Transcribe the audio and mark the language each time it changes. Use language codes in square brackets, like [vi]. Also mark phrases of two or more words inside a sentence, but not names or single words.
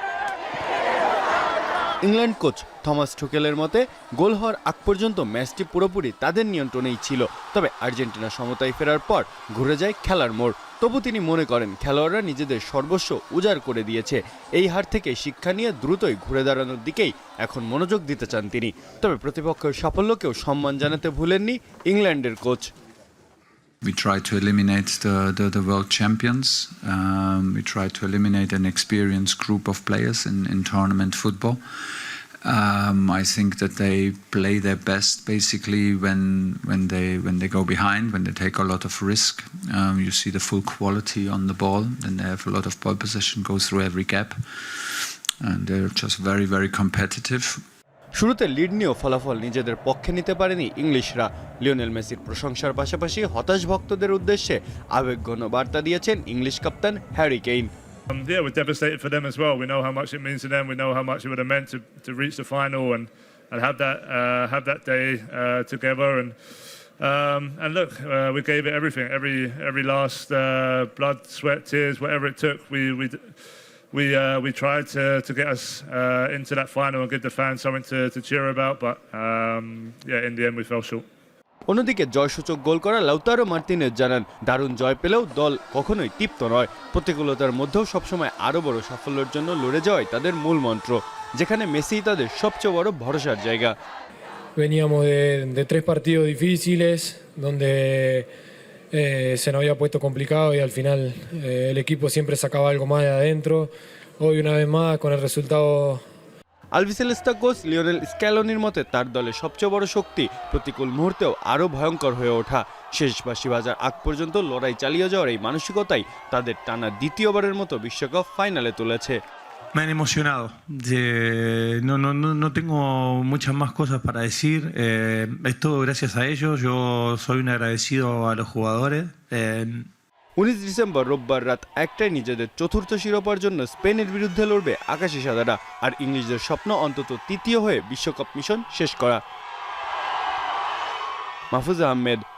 [bn] ইংল্যান্ড কোচ থমাস টুকেলের মতে গোল হওয়ার আগ পর্যন্ত ম্যাচটি পুরোপুরি তাদের নিয়ন্ত্রণেই ছিল, তবে আর্জেন্টিনা সমতায় ফেরার পর ঘুরে যায় খেলার মোড়। তবু তিনি মনে করেন খেলোয়াড়রা নিজেদের সর্বস্ব উজাড় করে দিয়েছে। এই হার থেকে শিক্ষা নিয়ে দ্রুতই ঘুরে দাঁড়ানোর দিকেই এখন মনোযোগ দিতে চান তিনি। তবে প্রতিপক্ষের সাফল্যকেও সম্মান জানাতে ভুলেননি ইংল্যান্ডের কোচ। [en] We try to eliminate the world champions. We try to eliminate an experienced group of players in tournament football. I think that they play their best basically when they go behind, when they take a lot of risk. You see the full quality on the ball. Then they have a lot of ball possession, go through every gap, and they're just very, very competitive. [bn] শুরুতে লিড নিয়েও ফলাফল নিজেদের পক্ষে নিতে পারেনি ইংলিশরা। লিওনেল মেসির প্রশংসার পাশাপাশি হতাশ ভক্তদের উদ্দেশ্যে আবেগঘন বার্তা দিয়েছেন ইংলিশ কাপ্তান হ্যারি কেইন। [en] Yeah, we're devastated for them as well. We know how much it means to them. We know how much it would have meant to reach the final and have that day together. And look, we gave it everything, every last blood, sweat, tears, whatever it took. We tried to get us into that final and give the fans something to cheer about. But yeah, in the end, we fell short. [bn] অন্যদিকে জয়সূচক গোল করা লাউতারো মার্টিনেজ জানান, দারুণ জয় পেলেও দল কখনোই তৃপ্ত নয়। প্রতিকূলতার মধ্যেও সবসময় আরও বড় সাফল্যের জন্য লড়ে যাওয়াই তাদের মূল মন্ত্র, যেখানে মেসি তাদের সবচেয়ে বড় ভরসার জায়গা। [es] Veníamos de 3 partidos difíciles donde se nos había puesto complicado y al final el equipo siempre sacaba algo más de adentro. Hoy una vez más con el resultado [bn] আলভিসেলেস্তা কোচ লিওনেল স্ক্যালোনির মতে তার দলের সবচেয়ে বড় শক্তি প্রতিকূল মুহূর্তেও আরও ভয়ঙ্কর হয়ে ওঠা। শেষ বাঁশি বাজার আগ পর্যন্ত লড়াই চালিয়ে যাওয়ার এই মানসিকতাই তাদের টানা দ্বিতীয়বারের মতো বিশ্বকাপ ফাইনালে তুলেছে। [es] Me han emocionado. No tengo muchas más cosas para decir. Es todo gracias a ellos. Yo soy un agradecido a los jugadores. [bn] 19 ডিসেম্বর রোববার রাত 1টায় নিজেদের চতুর্থ শিরোপার জন্য স্পেনের বিরুদ্ধে লড়বে আকাশি সাদারা। আর ইংলিশদের স্বপ্ন অন্তত তৃতীয় হয়ে বিশ্বকাপ মিশন শেষ করা। মাহফুজ আহমেদ,